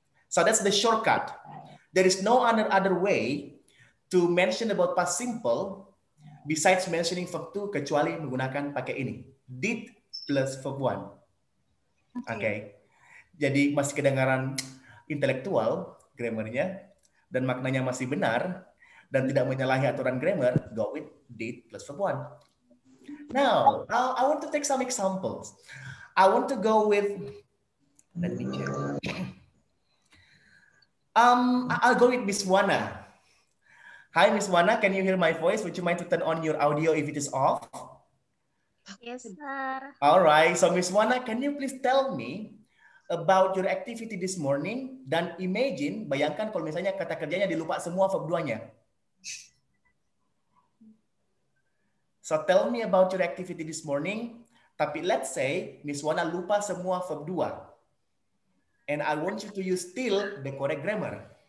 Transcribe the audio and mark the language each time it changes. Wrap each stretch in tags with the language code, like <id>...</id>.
<en>So that's the shortcut. There is no other way to mention about past simple besides mentioning verb to</en> <id>kecuali menggunakan pakai ini.</id> <en>Did plus verb 1. Okay.</en> <id>Jadi masih kedengaran intelektual grammarnya dan maknanya masih benar dan tidak menyalahi aturan grammar,</id> <en>go with did plus verb 1. Now, I want to take some examples. I want to go with, let me check. I'll go with Miss Wana. Hi, Miss Wana. Can you hear my voice? Would you mind to turn on your audio if it is off? Yes, sir. All right. So, Miss Wana, can you please tell me about your activity this morning?</en> <id>Dan imagine, bayangkan kalau misalnya kata kerjanya dilupa semua verb 2-nya.</id> <en>So, tell me about your activity this morning. Tapi let's say, Miss Wana</en> <id>lupa semua verb 2.</id> <en>And I want you to use still the correct grammar.</en>